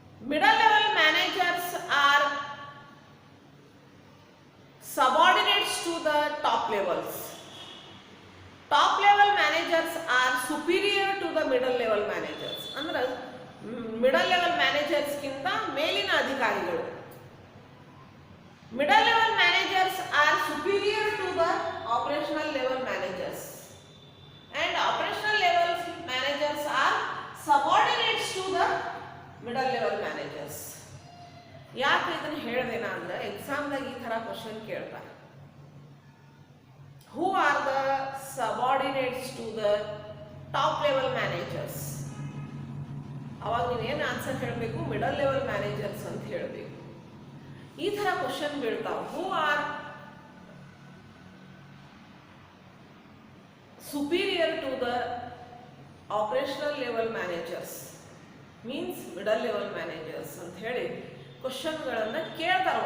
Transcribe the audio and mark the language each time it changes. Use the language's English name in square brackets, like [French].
[English] middle level managers are subordinates to the top levels. Top level managers are superior to the middle level managers. [Kannada] ಅಂದ್ರೆ middle level managers ಗಿಂತ ಮೇಲಿನ ಅಧಿಕಾರಿಗಳು. [English] Middle level managers are superior to the operational level managers and operational level managers are subordinates to the middle level managers. [Kannada] ಯಾಕೆ ಇದನ್ನು ಹೇಳಿದೆನಾ ಅಂದ್ರೆ ಎಕ್ಸಾಮ್ದಾಗ ಈ ಥರ question ಕೇಳ್ತಾರೆ. [English] Who are the subordinates to the top level managers? [Kannada] ಅವಾಗ ನೀವೇನು answer ಹೇಳಬೇಕು, middle level managers ಅಂತ ಹೇಳಬೇಕು. ಈ ಥರ question ಬೀಳ್ತಾವೆ. [English] who are superior to the operational level managers means middle level managers [Kannada] ಅಂತ ಹೇಳಿ ಕ್ವಶನ್ಗಳನ್ನು ಕೇಳ್ತಾರೆ.